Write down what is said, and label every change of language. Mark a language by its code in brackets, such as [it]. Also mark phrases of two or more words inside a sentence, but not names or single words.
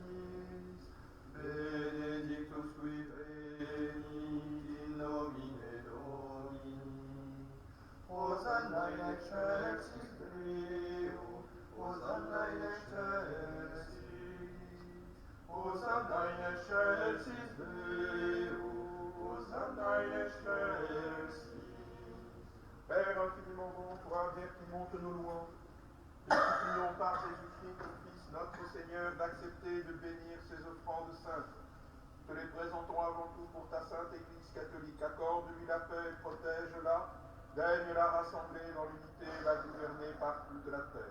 [la] Benedictus qui venit in nomine Domini. Hosanna in excelsis Deo, Hosanna in excelsis. Hosanna in excelsis Deo, Hosanna in excelsis. [fr] Père infiniment bon, toi, Vierge qui monte nos louanges, nous supplions par Jésus-Christ, ton Fils, notre Seigneur, d'accepter de bénir ces offrandes saintes. Te les présentons avant tout pour ta sainte Église catholique. Accorde-lui la paix, protège-la, daigne-la rassembler dans l'unité et la gouverner par toute la terre.